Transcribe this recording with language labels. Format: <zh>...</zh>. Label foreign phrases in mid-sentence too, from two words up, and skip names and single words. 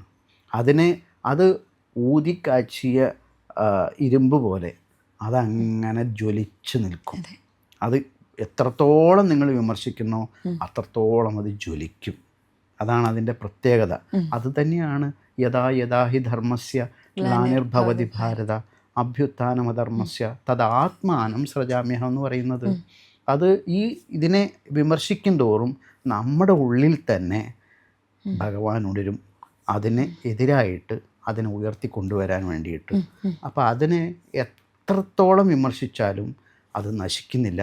<ml>അത് ഊതിക്കാച്ചിയ ഇരുമ്പ് പോലെ അതങ്ങനെ ജ്വലിച്ച് നിൽക്കും. അത് എത്രത്തോളം നിങ്ങൾ വിമർശിക്കുന്നോ അത്രത്തോളം അത് ജ്വലിക്കും. അതാണ് അതിൻ്റെ പ്രത്യേകത. അത് തന്നെയാണ്</ml> <sa>യഥാ യഥാ ഹി ധർമ്മസ്യ ഗ്ലാനിർഭവതി ഭാരത അഭ്യുത്ഥാനമധർമ്മസ്യ തദാത്മാനം സൃജാമ്യഹം</sa> <ml>എന്ന് പറയുന്നത്. അത് ഇതിനെ വിമർശിക്കും തോറും നമ്മുടെ ഉള്ളിൽ തന്നെ ഭഗവാൻ ഉണരും, അതിന് എതിരായിട്ട് അതിനെ ഉയർത്തിക്കൊണ്ടുവരാൻ വേണ്ടിയിട്ട്. അപ്പോൾ അതിനെ എത്രത്തോളം വിമർശിച്ചാലും അത് നശിക്കുന്നില്ല.</ml>